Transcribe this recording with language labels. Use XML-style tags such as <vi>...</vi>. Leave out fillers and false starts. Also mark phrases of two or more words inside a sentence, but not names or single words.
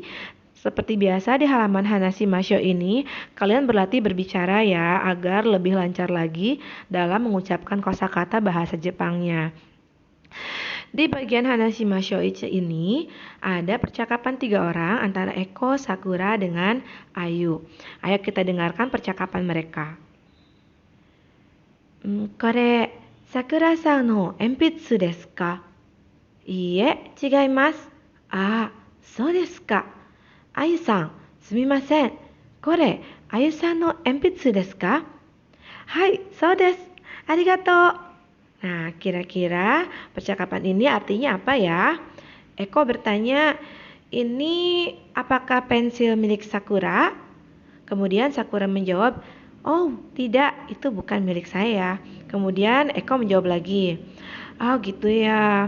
<id>Seperti biasa di halaman Hanashi Masho ini, kalian berlatih berbicara ya agar lebih lancar lagi dalam mengucapkan kosakata bahasa Jepangnya. Di bagian Hanashi Masho Ichi ini ada percakapan 3 orang antara Eko, Sakura, dengan Ayu. Ayo kita dengarkan percakapan mereka.</id> <ja>これ、Sakuraさんの鉛筆ですか? いいえ、違います。あ、そうですか. Ayuさん、すみません。これ、Ayuさんの鉛筆ですか? はい、そうです. ありがとう.</ja> <id>Nah, kira-kira percakapan ini artinya apa ya? Eko bertanya, ini apakah pensil milik Sakura? Kemudian Sakura menjawab, oh tidak, itu bukan milik saya. Kemudian Eko menjawab lagi, oh gitu ya.</id>